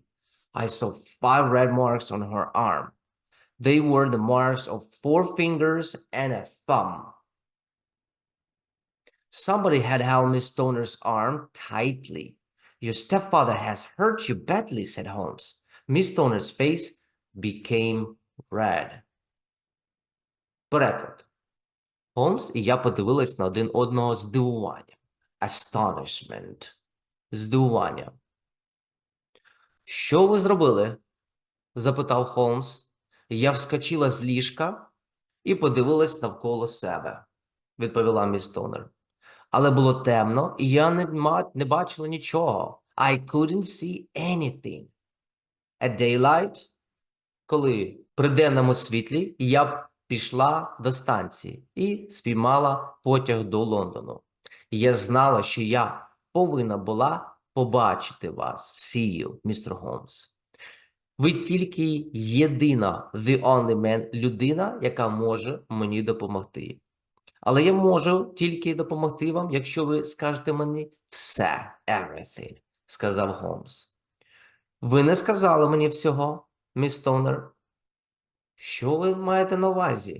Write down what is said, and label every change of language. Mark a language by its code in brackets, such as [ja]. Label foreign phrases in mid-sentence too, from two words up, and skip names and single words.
[en] I saw 5 red marks on her arm. They were the marks of 4 fingers and a thumb. Somebody had held Miss Stoner's arm tightly. Your stepfather has hurt you badly, said Holmes. Miss Stoner's face became red. [uk] Переклад. Холмс і я подивились на один одного з здивуванням. [en] Astonishment. Здивування. [uk] Що ви зробили? Запитав Холмс. Я вскочила з ліжка і подивилась навколо себе, відповіла міс Тонер. Але було темно, і я не бачила нічого. [en] I couldn't see anything. At daylight, [uk] коли при денному світлі, я пішла до станції і спіймала потяг до Лондону. Я знала, що я повинна була побачити вас, [en] see you, [uk] містер Холмс. Ви тільки єдина, [en] the only man, [uk] людина, яка може мені допомогти. Але я можу тільки допомогти вам, якщо ви скажете мені все, everything, сказав Холмс. Ви не сказали мені всього, міс Тонер. Що ви маєте на увазі?